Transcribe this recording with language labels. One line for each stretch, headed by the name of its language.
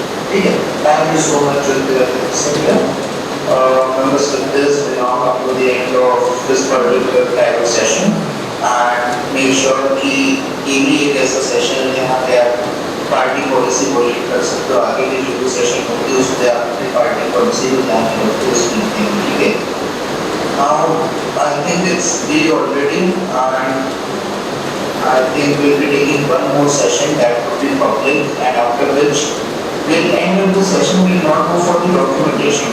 English: Okay, thank you so much, Surya. Members, with this, we now come to the end of this particular private session, and make sure
Hindi: कि ये भी एक ऐसा session है जहाँ पे आप पार्टी पॉलिसी बोल कर सकते हो। आगे की जो सेशन होती है उसमें आप अपनी पार्टी पॉलिसी को ध्यान में रखते हुए सुनते हैं, ठीक है?
English: Now, I think it's been already, and I think we'll be taking one more session that will be public, and after which we'll end of the session. We'll not go for the documentation.